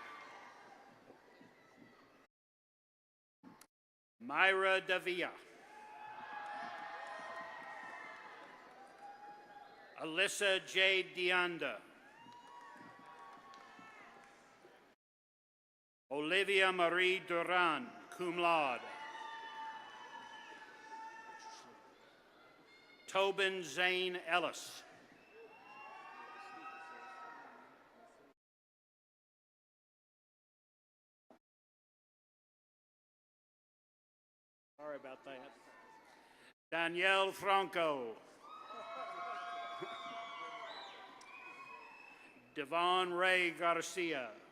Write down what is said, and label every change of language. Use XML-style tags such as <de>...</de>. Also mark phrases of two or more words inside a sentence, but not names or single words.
<en>Myra Davia. Alyssa J. Deanda. Olivia Marie Duran,</en> <la>cum laude.</la> <en>Tobin Zane Ellis. Sorry about that. Danielle Franco. Devon Ray Garcia.</en>